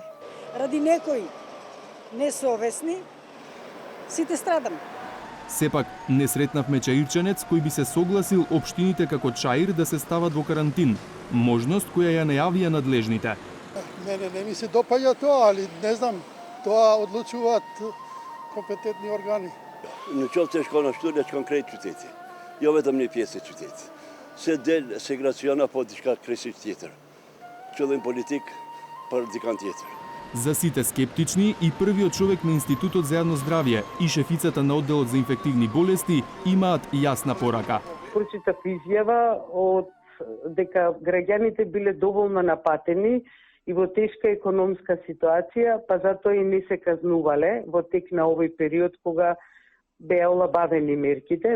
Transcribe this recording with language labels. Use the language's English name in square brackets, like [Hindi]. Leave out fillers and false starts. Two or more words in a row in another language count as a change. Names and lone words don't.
[Macedonian] Ради некои несовесни, сите страдаме. Сепак, не сретнавме чаирчанец кој би се согласил општините како Чаир да се стават во карантин, можност која ја најавија надлежните. Мене не ми се допаѓа тоа, али не знам, тоа одлучуваат компетентни органи. [Albanian] Në qoftë se shkon ashtu, le të shkon krejt qyteti. Jo vetëm një pjesë e qytetit. Se del segregacion apo diçka krejtësisht tjetër. Qëllim politik për dikant tjetër. [Macedonian] За сите скептични и првиот човек на Институтот за јавно здравје и шефицата на одделот за инфективни болести имаат јасна порака. Прочитав изјава од дека граѓаните биле доволно напатени и во тешка економска ситуација, па затоа и не се казнувале во тек на овој период кога беа олабавени мерките.